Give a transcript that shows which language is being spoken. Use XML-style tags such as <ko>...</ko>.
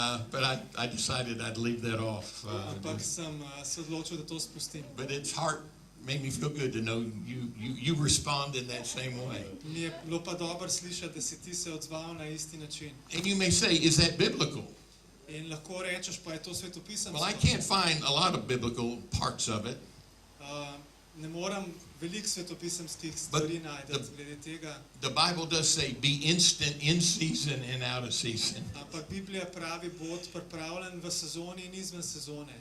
<en>But I decided I'd leave that off.</en> <sl>Ampak sem se odločil, da to spustim.</sl> <en>But its heart made me feel good to know you respond in that same way.</en> <sl>Mi je bilo pa dobro slišati, da si ti se odzval na isti način.</sl> <en>And you may say, is that biblical?</en> <sl>In lahko rečeš, pa je to svetopisemsko.</sl> <en>Well, I can't find a lot of biblical parts of it.</en> <sl>Ne moram veliko svetopisemskih stvari najti glede tega.</sl> <en>The Bible does say, be instant in season and out of season.</en> <sl>Ampak Biblija pravi, bod pripravljen v sezoni in izven sezone.</sl>